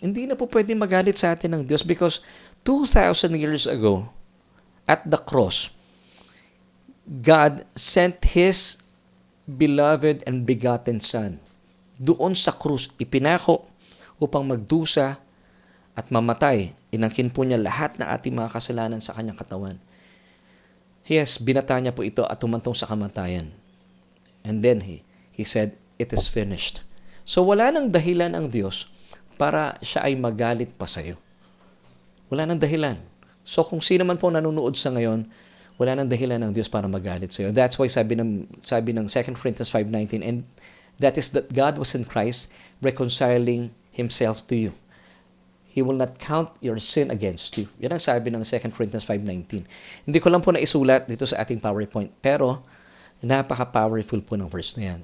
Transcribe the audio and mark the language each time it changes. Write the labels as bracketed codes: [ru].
[tl] Hindi na po pwede magalit sa atin ng Diyos [en] because 2,000 years ago at the cross, God sent His beloved and begotten Son. [tl] Doon sa krus, ipinako upang magdusa at mamatay. Inangkin po niya lahat ng ating mga kasalanan sa kanyang katawan. Yes, binata niya po ito at tumantong sa kamatayan. [en] And then he said, it is finished. [tl] So wala nang dahilan ang Diyos para siya ay magalit pa sa iyo. Wala nang dahilan. So kung sino man po nanonood sa ngayon, wala nang dahilan ng Diyos para magalit sa iyo. [en] That's why [tl] sabi ng [en] 2 Corinthians 5:19, and that is that God was in Christ reconciling Himself to you. He will not count your sin against you. [tl] Yan ang sabi ng 2 Corinthians 5:19. Hindi ko lang po naisulat dito sa ating PowerPoint, pero [en] napaka-powerful [tl] po ng verse na yan.